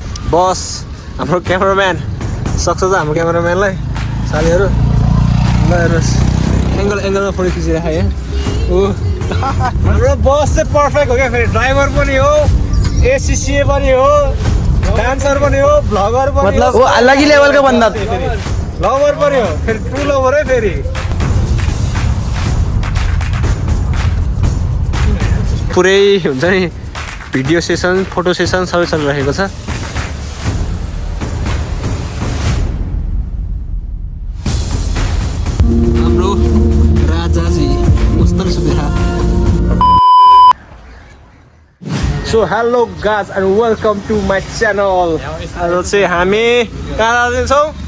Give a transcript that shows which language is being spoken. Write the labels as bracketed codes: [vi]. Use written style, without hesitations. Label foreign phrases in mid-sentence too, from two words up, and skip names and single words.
[ne] बस हाम्रो क्यामेराम्यान सक्छ त हाम्रो क्यामेराम्यानलाई सालीहरू ल हेर्नुहोस् एङ्गलमा फोटो खिचिरहेको यहाँ ओ हाम्रो बस चाहिँ पर्फेक्ट हो क्या फेरि ड्राइभर पनि हो एसिसिए पनि हो डान्सर पनि हो भ्लगर पनि [hi] मतलब वो अलग ही लेवल का बंदा [ne] लभर पनि हो फेरि [en] true lover [ne] है फेरि पुरै हुन्छ नि भिडियो सेसन फोटो सेसन सबै चलिरहेको छ हाम्रो राजाजी कस्तो सुतेर सो [en] hello guys and welcome to my channel [ne] आज चाहिँ हामी कहाँ जाँदैछौँ